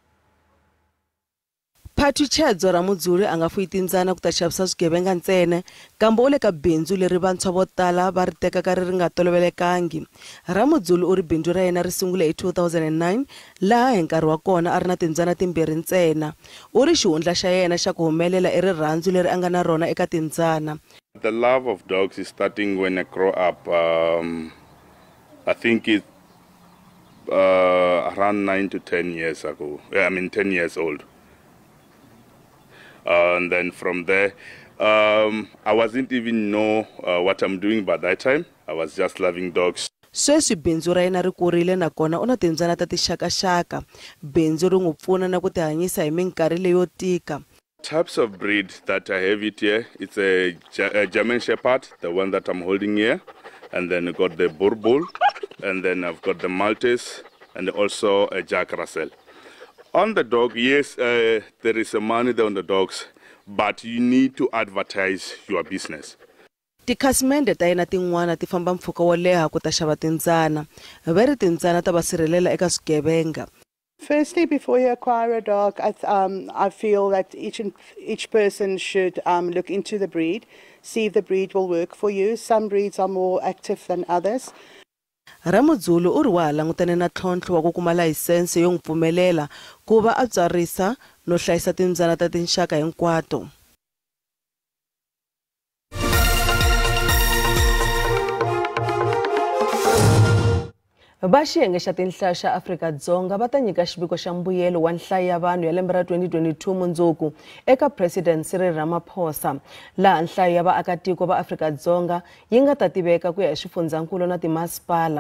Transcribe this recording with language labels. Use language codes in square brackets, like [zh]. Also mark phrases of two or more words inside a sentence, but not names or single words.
[ts] Phathuchedzo ra Mudzuri a nga fuyi timbyana ku ta xavisa swigevenga ntsena, kambe u le ka bindzu leri vantshwa vo tala va ri tekaka ri nga tolovelekangi. Ra Mudzuri u ri bindzu ra yena ri sungule hi 2009 laha hi nkarhi wa kona a ri na timbyana timbirhi ntsena. U ri xihundla xa yena xa ku humelela i rirhandzu leri a nga na rona eka timbyana. [en] The love of dogs is starting when I grow up. I think it's around 9 to 10 years ago. Yeah, I mean 10 years old. And then from there, I wasn't even know what I'm doing by that time. I was just loving dogs. [ts] Sweswi bindzu ra yena ri kurile nakona u na timbyana ta tixakaxaka. Bindzu ri n'wi pfuna na ku ti hanyisa hi minkarhi leyo tika. [en] Types of breed that I have it here, it's a German Shepherd, the one that I'm holding here. And then I got the Boer Bull, and then I've got the Maltese, and also a Jack Russell. On the dog, yes, there is a money there on the dogs, but you need to advertise your business. [ts] Tikhasimende ta yena tin'wana ti famba mpfhuka wo leha ku ta xava timbyana. Va ri timbyana ta va sirhelela eka swigevenga. [en] Firstly, before you acquire a dog, I feel that each person should look into the breed, see if the breed will work for you. Some breeds are more active than others. [ts] Ramudzulu u ri wa langutane na tlhontlho wa ku kuma layisense yo n'wi pfumelela ku va a tswarisa no hlayisa timbyana ta tinxaka hinkwato. Va xiyenge xa tinhlayo xa Afrika-Dzonga va ta nyika xiviko xa mbuyelo wa nhlayo ya vanhu ya lembe ra 2022 mundzuku eka President Cyril Ramaphosa, laha nhlayo ya vaakatiko va Afrika-Dzonga yi nga ta tiveka ku ya hi swifundzankulu na timasipala.